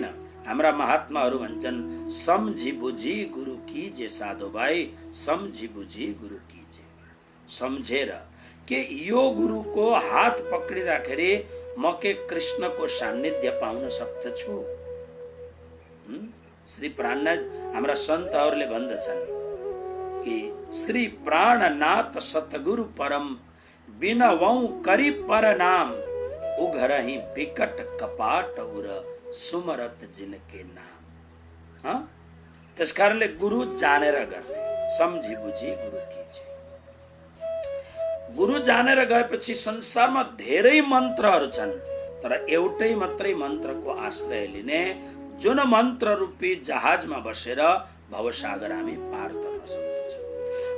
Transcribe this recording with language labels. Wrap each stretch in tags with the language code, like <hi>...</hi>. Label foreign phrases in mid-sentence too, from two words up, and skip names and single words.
<ne>हाम्रा महात्माहरू भन्छन्</ne> <hi>सम्झी बुझी गुरु कीजे साधो भाइ, सम्झी बुझी गुरु कीजे।</hi> <ne>सम्झेर के यो गुरुको हात पक्रिँदाखेरि म के कृष्णको सान्निध्य पाउन सक्दछु? श्री प्राणनाथ हाम्रा सन्तहरूले भन्दछन् कि</ne> <hi>श्री प्राणनाथ सतगुरु परम बिनवौ करी परनाम उघरही विकट कपाट उर सुमरत जिनके नाम।</hi> <ne>त्यस कारणले गुरु जानेर गर्ने,</ne> <hi>सम्झी बुझी गुरु कीजिए।</hi> <ne>गुरु जानेर गएपछि संसारमा धेरै मन्त्रहरू छन्, तर एउटै मात्रै मन्त्रको आश्रय लिने, जुन मन्त्र रूपी जहाजमा बसेर भवसागर हामी पार गर्न सक्छौँ।</ne>